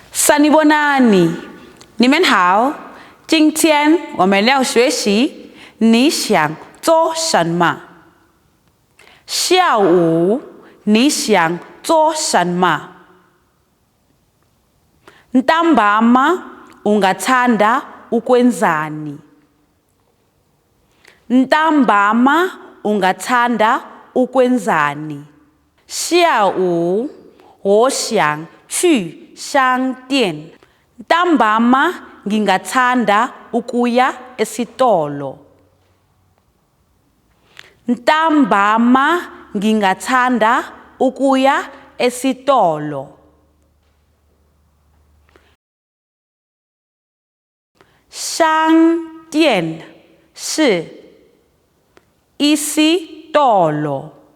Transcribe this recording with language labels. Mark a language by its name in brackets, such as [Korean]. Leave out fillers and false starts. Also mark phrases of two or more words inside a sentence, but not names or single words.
[Zulu] Sanibonani， [Chinese] 你们好。今天我们要学习你想做什么？下午你想做什么 ？ [Zulu] Ntambama ungathanda ukwenzani? Ntambama ungathanda ukwenzani? [Chinese] 下午我想去商店。 [Zulu] Ntambama ngingathanda ukuya esitolo. Ntambama ngingathanda ukuya esitolo. [Chinese] 商店是 isitolo.